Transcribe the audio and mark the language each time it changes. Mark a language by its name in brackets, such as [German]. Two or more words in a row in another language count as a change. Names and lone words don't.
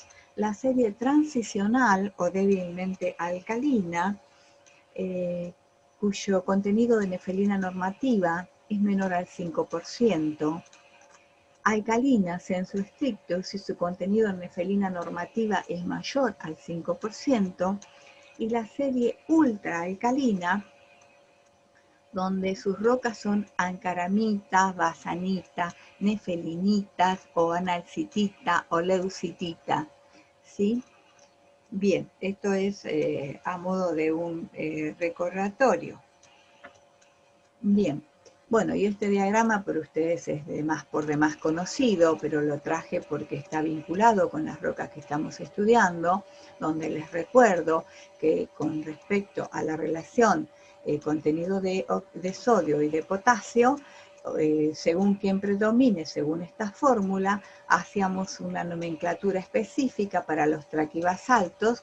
[Spanish] La serie transicional o débilmente alcalina, cuyo contenido de nefelina normativa es menor al 5%. Alcalina, sensu estricto, si su contenido en nefelina normativa es mayor al 5%, y la serie ultraalcalina, donde sus rocas son ancaramitas, basanitas, nefelinitas o analcitita o leucitita, ¿sí? Bien, esto es a modo de un recordatorio. Bien, bueno, y este diagrama para ustedes es por demás conocido, pero lo traje porque está vinculado con las rocas que estamos estudiando, donde les recuerdo que con respecto a la relación contenido de sodio y de potasio, según quien predomine, según esta fórmula, hacíamos una nomenclatura específica para los traquibasaltos.